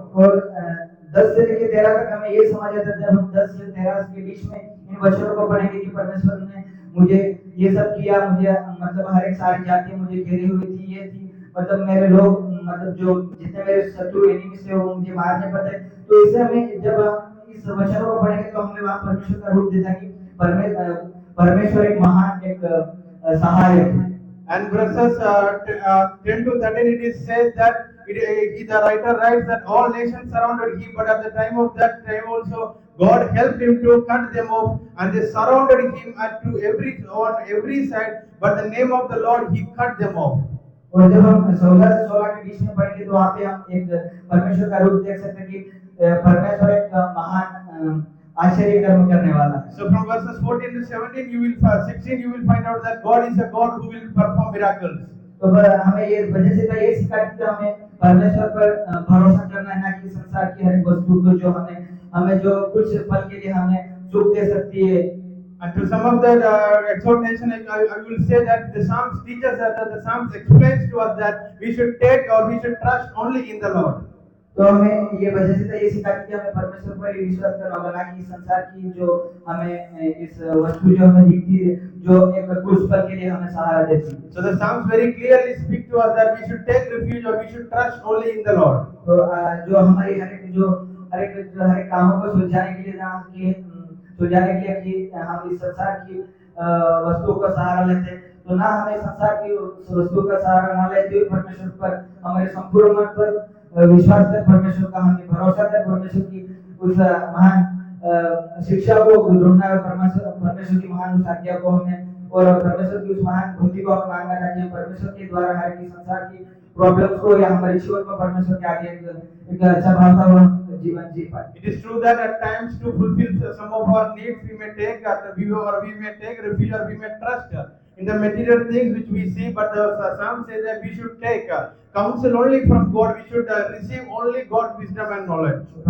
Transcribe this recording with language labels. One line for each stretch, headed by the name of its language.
Hindi: और 10 से लेकर 13 तक हमें ये समझ आता है, जब हम 10 से 13 के बीच में इन वचनों को पढ़ेंगे कि परमेश्वर ने मुझे ये सब किया, मुझे मतलब हर एक सारी जाति मुझे घेरी हुई थी, ये थी, मतलब मेरे लोग मतलब जो जितने मेरे शत्रु एनिमीज थे वो मुझे मारने पड़ते। तो इससे हमें जब हम इस वचनों को पढ़ेंगे तो हमें वहाँ परमेश्वर का रूप देता है कि परमेश्वर एक महान एक सहायक है।
English: And verses 10 to 13 it says that the writer writes that all nations surrounded him, but at the time of that time also God helped him to cut them off, and they surrounded him on every side, but the name of the Lord he cut them off.
Hindi: और जब हम 14 से 16 के बीच में पढ़ेंगे तो वहाँ पे हम एक परमेश्वर का रूप देख सकते हैं कि परमेश्वर एक महान आश्चर्य कर्म करने वाला है।
English: So from verses 14 to 16 you will find out that God is a God who will perform miracles.
Hindi: तो हमें ये वजह से ये सिखाती है कि हमें परमेश्वर पर भरोसा करना है, ना कि संसार की हर एक वस्तु को जो हमें जो कुछ पल के लिए हमें सुख दे सकती है।
English: And to sum up that exhortation, I will say that the Psalms teach us that the Psalms explains to us that we should take or we should trust only in the Lord.
Hindi: तो हमें ये वजह से ये सिखाती है हमें परमेश्वर पर ही विश्वास करना होगा, ना कि संसार की जो हमें इस वस्तु जो हमें दिखती है जो एक कुछ पल के लिए हमें सहारा देती है।
English: So the Psalms very clearly speak to us that we should take refuge or we should trust only in the Lord.
Hindi: तो जो हमारी हर एक कामों को सुलझाने के लिए कि हम इस संसार की वस्तुओं का सहारा लेते हैं, तो ना हमें संसार की वस्तुओं का सहारा ना लेते हुए परमेश्वर पर हमारे संपूर्ण मन पर विश्वास कर, परमेश्वर का हमें भरोसा कर, परमेश्वर की उस महान शिक्षा को ढूंढना है, परमेश्वर की महान उस आज्ञा को हमें और परमेश्वर की उस महान बुद्धि को हमें मांगना चाहिए। परमेश्वर के द्वारा हर की संसार की प्रॉब्लम्स को या हमारे जीवन को परमेश्वर के आगे एक अच्छा भावता हुआ जीवन जी पाए।
English: It is true that at times to fulfill some of our needs we may take refuge or we may trust in the material things which we see, but the Psalm says that we should take counsel only from God. We should receive only God's wisdom and knowledge.